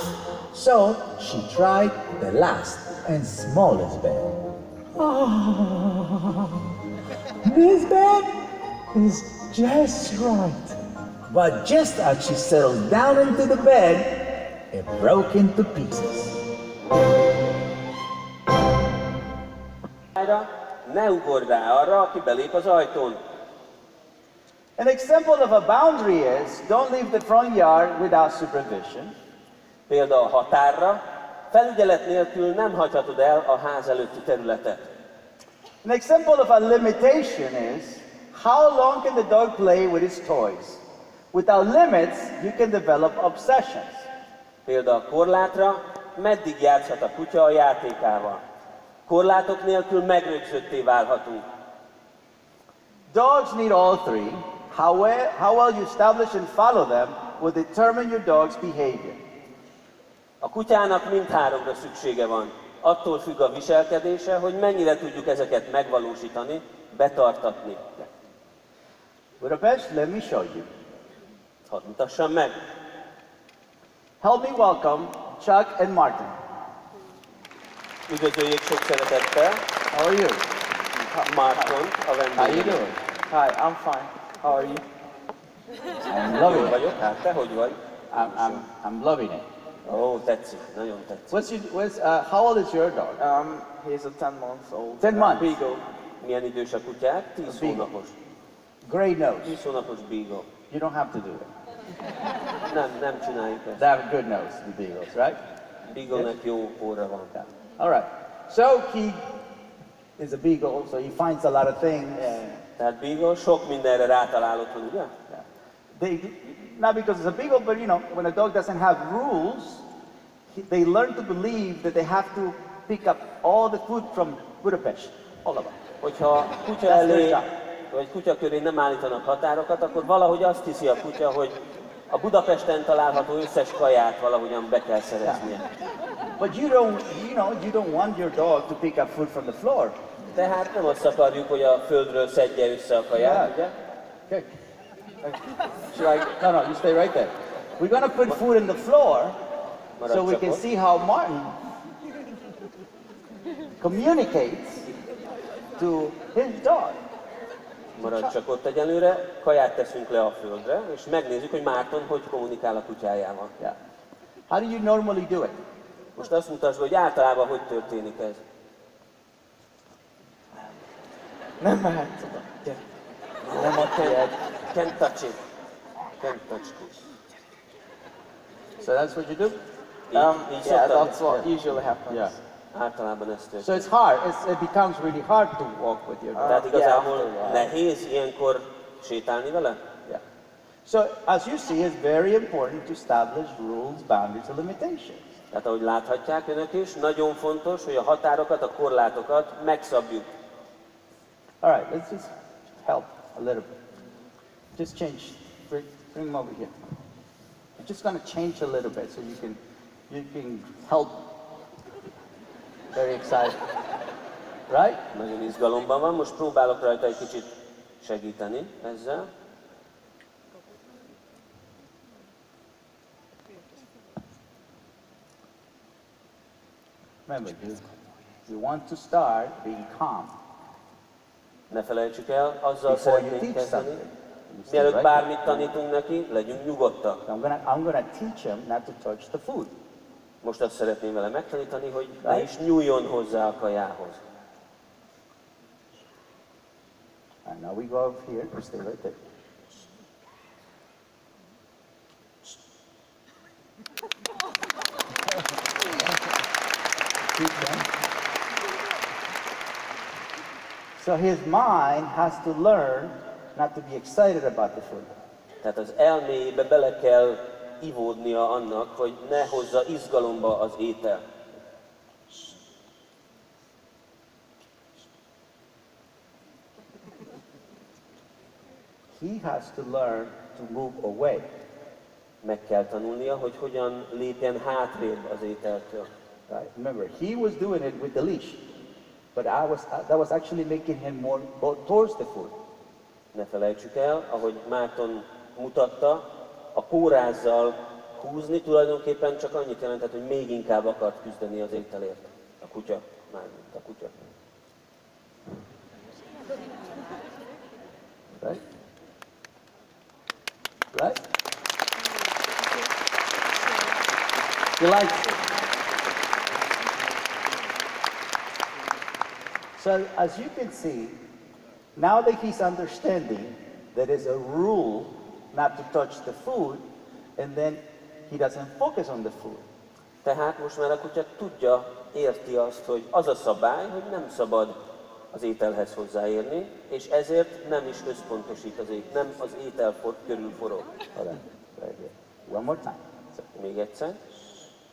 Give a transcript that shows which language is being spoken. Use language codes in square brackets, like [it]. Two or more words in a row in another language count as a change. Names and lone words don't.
[en] So she tried the last and smallest bed. Oh, this bed is just right. But just as she settled down into the bed, it broke into pieces. [hu] Ne ugorj rá arra, aki belép az ajtón. [en] An example of a boundary is, don't leave the front yard without supervision. [hu] Példa a határra, felügyelet nélkül nem hagyhatod el a ház előtti területet. [en] An example of a limitation is, how long can the dog play with his toys? Without limits, you can develop obsessions. [hu] Példa a korlátra, meddig játszhat a kutya a játékával. Korlátok nélkül megrögzötté válhatunk. [en] Dogs need all three. How well you establish and follow them will determine your dog's behavior. [hu] A kutyának mindháromra szüksége van. Attól függ a viselkedése, hogy mennyire tudjuk ezeket megvalósítani, betartatni. [en] Budapest, let me show you. [hu] Hadd mutassam meg. [en] Help me welcome Chuck and Martin. [hu] Üdvözöljék sok szeretettel [en] How are you? [hu] Marton, a [en] How you [hu] vendégünk. [en] doing? Hi, I'm fine. How are you? I'm [hu] Jól [en] loving it. [hu] vagyok, hát te hogy vagy? [en] I'm loving it. [hu] Ó, tetszik, nagyon tetszik. [en] How old is your dog? He's a 10 months old. 10 months. Beagle. [hu] Milyen idős a kutyák? 10 Beagle. hónapos. [en] Gray nose. [hu] 10 hónapos beagle. [en] You don't have to do it. [hu] Nem csináljuk ezt. [en] They have a good nose, the beagles, right? [hu] Beagle-nek jó óra van. [en] All right. So he is a beagle, so he finds a lot of things. [hu] Tehát beagle sok mindenre rátalál otthon, ugye? [en] Not because it's a beagle, but you know, when a dog doesn't have rules, they learn to believe that they have to pick up all the food from Budapest, all of it. [hu] Hogyha kutya elé, vagy kutya köré nem állítanak határokat, akkor valahogy azt hiszi a kutya, hogy a Budapesten található összes kaját valahogyan be kell szereznie. [en] But you don't want your dog to pick up food from the floor. [hu] Tehát nem azt akarjuk, hogy a földről szedje össze a kaját, ugye? [en] Okay. No, you stay right there. We're gonna put food in the floor so we can see how Martin communicates to his dog. [hu] Maradj csak ott egyelőre, kaját teszünk le a földre, és megnézzük, hogy Márton hogy kommunikál a kutyájával. [en] Yeah. How do you normally do it? [hu] Most azt mutasd, hogy általában hogy történik ez. Nem mehetsz oda. Gyere. Nem a [en] can't touch it. Can't touch this. So that's what you do? [hu] Így [en] Yeah, [hu] szoktam. [en] that's what usually happens. Yeah. [hu] Általában ez [en] So [hu] történik. [en] it's hard. It becomes really hard to walk with your dog. [hu] Tehát igazából nehéz ilyenkor sétálni vele? [en] Yeah. So as you see, it's very important to establish rules, boundaries, and limitations. [hu] Tehát ahogy láthatják önök is, nagyon fontos, hogy a határokat, a korlátokat megszabjuk. [en] All right, let's just help a little bit. Just change. Bring them over here. We're just going to change a little bit so you can help. Very excited, right? [hu] Nagyon izgalomban van, most próbálok rajta egy kicsit segíteni ezzel. [en] Remember, you want to start being calm. [hu] Ne felejtsük el, azzal [en] Before you [hu] szeretnénk [en] teach [hu] kezdeni. [en] something. You see, [hu] Mielőtt [en] right? [hu] bármit tanítunk neki, legyünk nyugodtak. [en] I'm gonna teach him not to touch the food. [hu] Most azt szeretném vele megtanítani, hogy ne is nyúljon hozzá a kajához. [en] And now we go over here. We stay right there. So his mind has to learn not to be excited about the food. [hu] Tehát az elméjébe bele kell ivódnia annak, hogy ne hozza izgalomba az étel. [en] He has to learn to move away. [hu] Meg kell tanulnia, hogy hogyan lépjen hátrébb az ételtől. [en] Right? Remember, he was doing it with the leash, but that was actually making him more go towards the food. [hu] Ne felejtsük el, ahogy Márton mutatta, a pórázzal húzni tulajdonképpen csak annyit jelentett, hogy még inkább akart küzdeni az ételért. A kutya, mármint a kutya. [en] Right? Right? He likes it. So as you can see, now that he's understanding that there's a rule not to touch the food, and then he doesn't focus on the food. [hu] Tehát most már a kutya tudja, érti azt, hogy az a szabály, hogy nem szabad az ételhez hozzáérni, és ezért nem is összpontosít nem az étel körül forog. [en] Hold on, right here. One more time. So, [hu] Még egyszer.